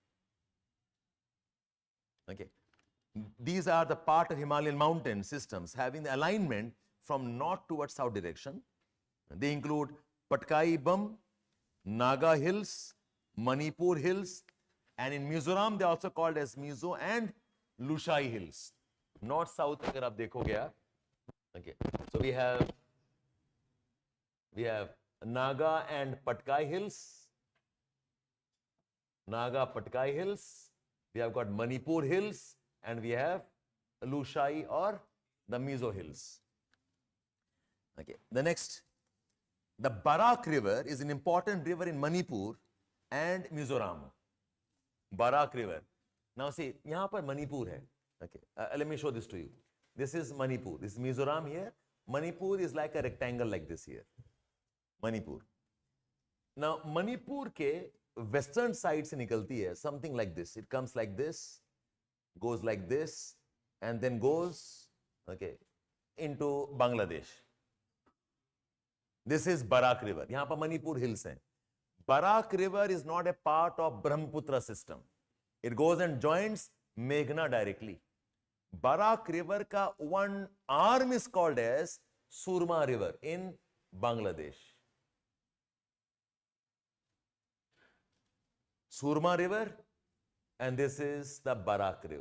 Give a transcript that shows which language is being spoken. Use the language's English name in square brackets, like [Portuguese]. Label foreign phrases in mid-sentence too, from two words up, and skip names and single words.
[English] Okay. These are the part of Himalayan mountain systems having the alignment from north towards south direction. They include Patkai Bum, Naga Hills, Manipur Hills, and in Mizoram they are also called as Mizo and Lushai Hills. North south [Hindi] अगर आप देखोगे आप. [English] Okay. So we have Naga and Patkai Hills. Naga Patkai Hills. We have got Manipur Hills, and we have Lushai or the Mizo Hills. Okay. The next, the Barak River is an important river in Manipur and Mizoram. Barak River. Now see, [Hindi] यहाँ पर Manipur है. [English] Okay. Let me show this to you. This is Manipur. This is Mizoram here. Manipur is like a rectangle like this here. Manipur. Now, [Hindi] Manipur ke [English] western side [Hindi] से निकलती है, [English] something like this. It comes like this, goes like this, and then goes, okay, into Bangladesh. This is Barak River. [Hindi] Yahan pa Manipur Hills hai. [English] Barak River is not a part of Brahmaputra system. It goes and joins Meghna directly. Barak River ka one arm is called as Surma River in Bangladesh. Surma River, and this is the Barak River.